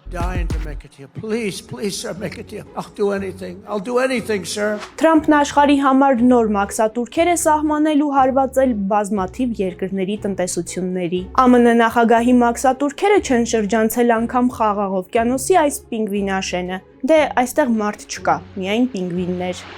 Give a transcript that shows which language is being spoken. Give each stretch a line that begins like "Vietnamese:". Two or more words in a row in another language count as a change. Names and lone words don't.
English: dying to make it here. Please, sir, make it here. I'll do anything, sir.
Armenian: Թրամփն աշխարհի համար նոր մաքսատուրքեր է սահմանել ու հարվածել բազմաթիվ երկրների տնտեսությունների։ ԱՄՆ նախագահի մաքսատուրքերը չեն շրջանցել անգամ Խաղաղ օվկիանոսի այս պինգվինաշենը։ Դե այստեղ մարդ չկա, միայն պինգվիններ։